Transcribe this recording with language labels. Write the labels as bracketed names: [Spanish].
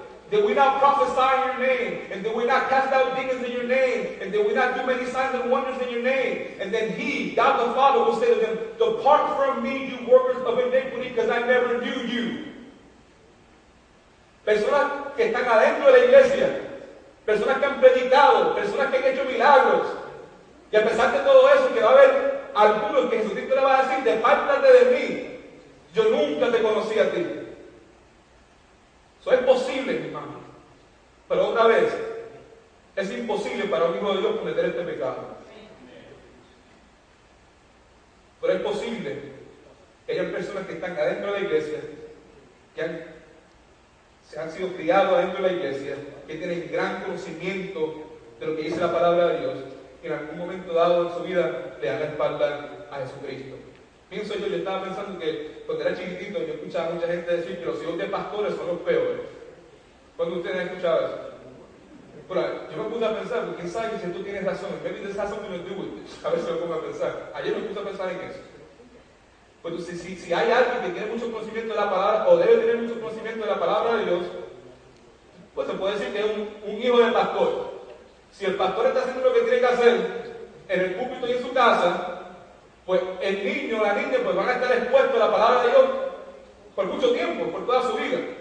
[English] Did we not prophesy in your name? And did we not cast out demons in your name? And did we not do many signs and wonders in your name? And then he, God the Father, will say to them, depart from me, you workers of iniquity, because I never knew you. [Spanish] Personas que están adentro de la iglesia, personas que han predicado, personas que han hecho milagros. Y a pesar de todo eso, que va a haber algunos que Jesucristo le va a decir, depártate de mí, yo nunca te conocí a ti. Eso es posible, mi hermano. Pero otra vez, es imposible para un hijo de Dios cometer este pecado. Pero es posible que haya personas que están adentro de la iglesia, que se han sido criados adentro de la iglesia, que tienen gran conocimiento de lo que dice la palabra de Dios, que en algún momento dado en su vida le dan la espalda a Jesucristo. Pienso yo estaba pensando que cuando era chiquitito yo escuchaba a mucha gente decir que los hijos de pastores son los peores. ¿Cuándo ustedes han escuchado eso? Pero yo me puse a pensar, porque quién sabe si tú tienes razón, [English] maybe this has something to do with it. [Spanish] A ver si lo pongo a pensar. Ayer me puse a pensar en eso. Pues si hay alguien que tiene mucho conocimiento de la palabra, o debe tener mucho conocimiento de la palabra de Dios, pues se puede decir que es un hijo de pastor. Si el pastor está haciendo lo que tiene que hacer en el púlpito y en su casa, pues el niño o la niña pues van a estar expuestos a la palabra de Dios por mucho tiempo, por toda su vida.